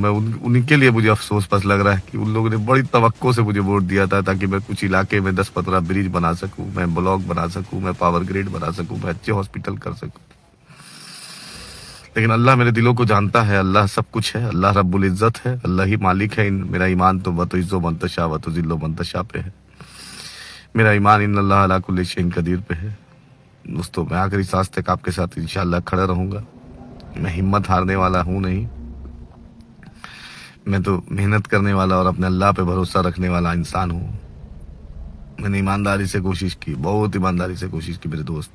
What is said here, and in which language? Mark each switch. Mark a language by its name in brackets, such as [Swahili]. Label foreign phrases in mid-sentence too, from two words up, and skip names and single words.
[Hindi] मैं उनके लिए मुझे अफसोस बस लग रहा है कि उन लोगों ने बड़ी तवक्को से मुझे वोट दिया था ताकि मैं कुछ इलाके में 10-15 ब्रिज बना सकूं, मैं ब्लॉक बना सकूं, मैं पावर ग्रिड बना सकूं, मैं अच्छे हॉस्पिटल कर सकूं। लेकिन अल्लाह मेरे दिलों को जानता है, अल्लाह सब कुछ है, अल्लाह [Arabic] رب العزة [Hindi] है, अल्लाह ही मालिक है। मेरा ईमान तो [Arabic] وتعز من تشاء وتذل من تشاء [Hindi] पे है। मेरा ईमान [Arabic] إن الله على كل شيء قدير [Hindi] पे है। दोस्तों, मैं आखिरी सांस तक आपके साथ [Arabic] إن شاء الله [Hindi] खड़ा रहूंगा। मैं हिम्मत हारने वाला हूं नहीं, मैं तो मेहनत करने वाला और अपने अल्लाह पे भरोसा रखने वाला इंसान हूँ। मैंने ईमानदारी से कोशिश की, बहुत ईमानदारी से कोशिश की मेरे दोस्त।